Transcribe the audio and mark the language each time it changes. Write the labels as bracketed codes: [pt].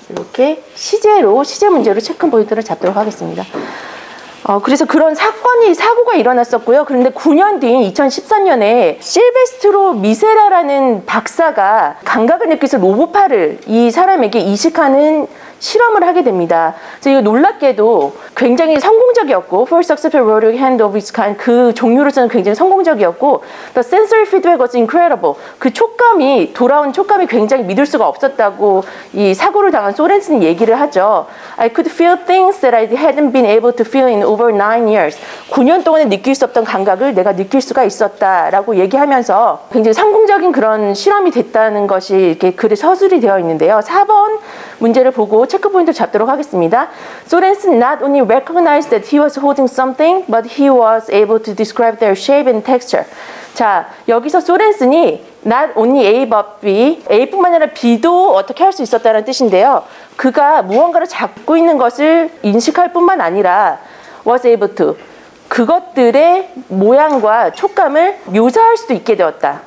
[ko] 이렇게 시제로, 시제 문제로 체크 포인트를 잡도록 하겠습니다. 그래서 그런 사고가 일어났었고요. 그런데 9년 뒤인 2014년에 실베스트로 미세라라는 박사가 감각을 느끼면서 로봇팔을 이 사람에게 이식하는 실험을 하게 됩니다. 그래서 이거 놀랍게도 굉장히 성공적이었고, [en] First Successful Robotic Hand of its kind, [ko] 그 종류로서는 굉장히 성공적이었고, [en] The sensory feedback was incredible. [ko] 그 촉감이, 돌아온 촉감이 굉장히 믿을 수가 없었다고 이 사고를 당한 소렌슨이 얘기를 하죠. [en] I could feel things that I hadn't been able to feel in over 9 years. [ko] 9년 동안에 느낄 수 없던 감각을 내가 느낄 수가 있었다라고 얘기하면서 굉장히 성공적인 그런 실험이 됐다는 것이 이렇게 글에 서술이 되어 있는데요. 4번 문제를 보고 체크 포인트 잡도록 하겠습니다. [en] 소렌슨 not only recognized that he was holding something, but he was able to describe their shape and texture. [ko] 자, 여기서 소렌슨이 not only A but B, A뿐만 아니라 B도 어떻게 할 수 있었다는 뜻인데요. 그가 무언가를 잡고 있는 것을 인식할 뿐만 아니라 [en] was able to, [ko] 그것들의 모양과 촉감을 묘사할 수도 있게 되었다.